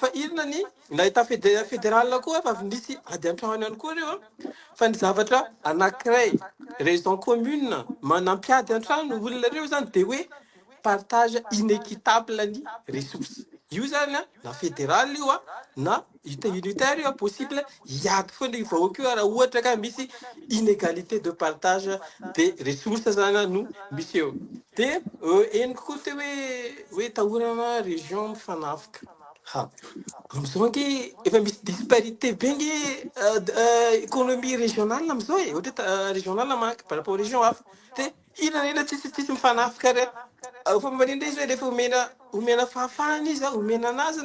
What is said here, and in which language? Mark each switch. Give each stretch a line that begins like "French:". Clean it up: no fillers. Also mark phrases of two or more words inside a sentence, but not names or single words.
Malagasy: inona ny na
French: état fédéral
Malagasy: koa fa nisy ady antrano ihany koa reo fa ny zavatra anankiray raison commune manampiady antrano olona reo zany de hoe
French: partage inéquitable
Malagasy: ny ressources io zany na fédéral io na unitaire io possible hiady foana ny vahoaka io raha ohatra ka misy
French: inégalité de partage des ressources
Malagasy: zany no misy eo de eniko koa te hoe tahorana région mifanafika amizao ange efa misy disparité be nge
French: économie régionale
Malagasy: amizao ohatra régionale manka
French: par rapport
Malagasy: région hafa de inona tsisy mifanafika re fa manindra izy hoe rehefa omena fahafahana izy omena anazy